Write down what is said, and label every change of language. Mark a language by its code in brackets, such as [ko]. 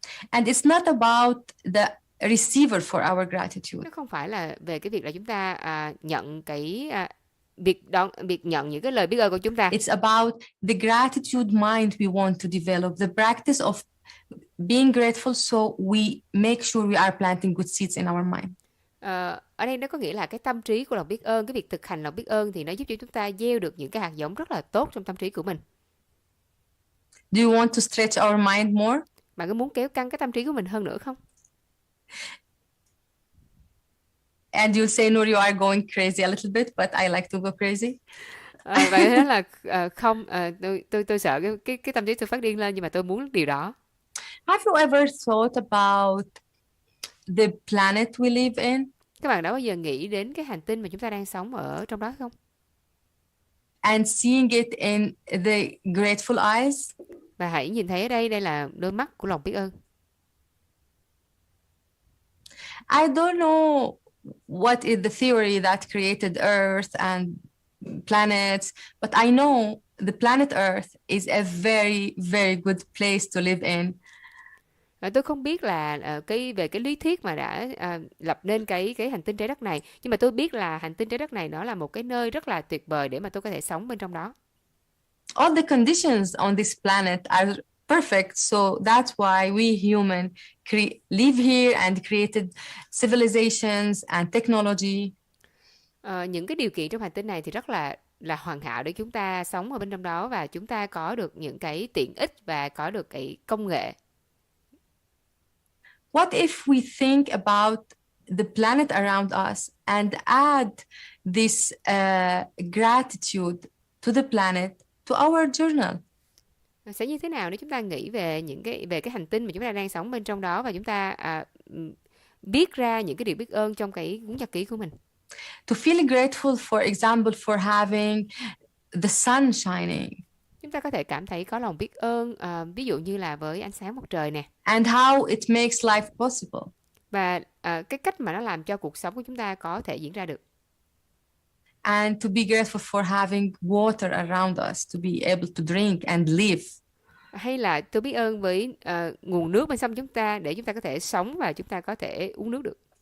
[en] And it's not about the receiver for our gratitude. [vi] Nó không phải là về cái việc là chúng ta nhận cái việc nhận những cái lời biết ơn của chúng ta. [en] It's about the gratitude mind we want to develop, the practice of being grateful, so we make sure we are planting good seeds in our mind. [vi] Ở đây nó có nghĩa là cái tâm trí của lòng biết ơn, cái việc thực hành lòng biết ơn thì nó giúp cho chúng ta gieo được những cái hạt giống rất là tốt trong tâm trí của mình. [en] Do you want to stretch our mind more? [vi] Bạn có muốn kéo căng cái tâm trí của mình hơn nữa không? [en] And you'll say, Noor, you are going crazy a little bit, but I like to go crazy. [vi] Vậy đó là không, tôi sợ cái tâm trí tôi phát điên lên, nhưng mà tôi muốn điều đó. [en] Have you ever thought about the planet we live in? [vi] Các bạn đã bao giờ nghĩ đến cái hành tinh mà chúng ta đang sống ở trong đó không? [en] And seeing it in the grateful eyes. [vi] Và hãy nhìn thấy ở đây là đôi mắt của lòng biết ơn. [en] I don't know what is the theory that created Earth and planets, but I know the planet Earth is a very, very good place to live in. [vi] Tôi không biết là về cái lý thuyết mà đã lập nên cái hành tinh trái đất này, nhưng mà tôi biết là hành tinh trái đất này nó là một cái nơi rất là tuyệt vời để mà tôi có thể sống bên trong đó. [en] All the conditions on this planet are perfect, so that's why we human live here and created civilizations and technology. [vi] Những cái điều kiện trong hành tinh này thì rất là hoàn hảo để chúng ta sống ở bên trong đó, và chúng ta có được những cái tiện ích và có được cái công nghệ. [en] What if we think about the planet around us and add this gratitude to the planet to our journal? [vi] Sẽ như thế nào nếu chúng ta nghĩ về về cái hành tinh mà chúng ta đang sống bên trong đó, và chúng ta viết ra những cái điều biết ơn trong cái cuốn nhật ký của mình. [en] To feel grateful, for example, for having the sun shining. [vi] Chúng ta có thể cảm thấy có lòng biết ơn, ví dụ như là với ánh sáng mặt trời nè. [en] And how it makes life possible. [vi] Và cái cách mà nó làm cho cuộc sống của chúng ta có thể diễn ra được. [en] And to be grateful for having water around us to be able to drink and live. [vi] Hay là tôi biết ơn với nguồn nước bên sông chúng ta để chúng ta có thể sống và chúng ta có thể uống nước được.